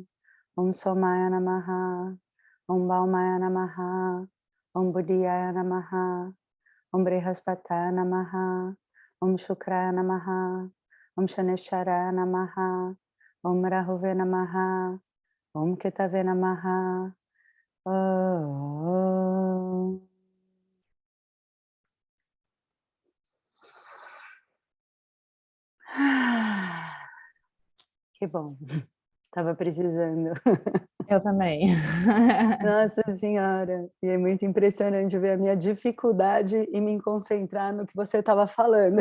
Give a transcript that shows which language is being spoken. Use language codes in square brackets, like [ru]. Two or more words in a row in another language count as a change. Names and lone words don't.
[sa] ॐ सोमाय नमः ॐ भौमाय नमः ॐ बुधाय नमः ॐ बृहस्पतये नमः ॐ शुक्राय नमः ॐ शनैश्चराय नमः ॐ राहवे नमः ॐ केतवे नमः ॐ. [pt] Que bom, estava precisando. Eu também. Nossa Senhora, e é muito impressionante ver a minha dificuldade em me concentrar no que você estava falando.